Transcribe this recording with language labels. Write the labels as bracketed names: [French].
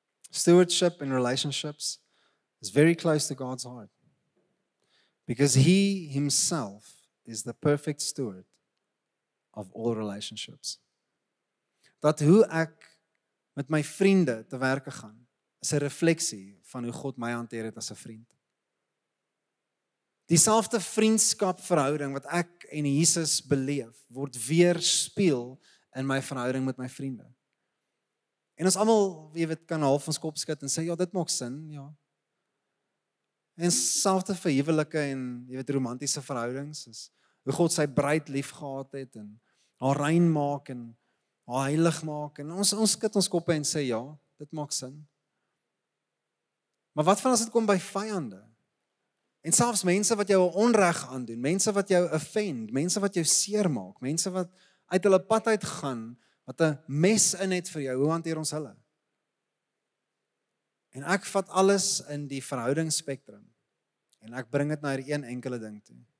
[English] Stewardship in relationships is very close to God's heart. Because He Himself is the perfect steward of all relationships. [Afrikaans] Dat hoe ek met my vriende te werke gaan, is 'n refleksie van hoe God my hanteer het as 'n vriend. Dieselfde vriendskapverhouding wat ek en Jesus beleef, word weerspieël in my verhouding met my vriende. En ons almal, jy weet, kan half ons kop skud en sê, ja, dit maak sin, ja. En selfs vir huwelike en, jy weet, romantiese verhoudings, is hoe God sy bruid liefgehad het, en haar rein maak, en haar heilig maak, en ons skud ons koppe en sê, ja, dit maak sin. Maar wat van as dit kom by vyande? En selfs mense wat jou onreg aandoen, mense wat jou offend, mense wat jou seermaak, mense wat uit hulle pad uit gaan, wat 'n mes in het vir jou, hoe hanteer ons hulle? En ek vat alles in die verhoudingsspektrum, en ek bring dit na hierdie een enkele ding toe.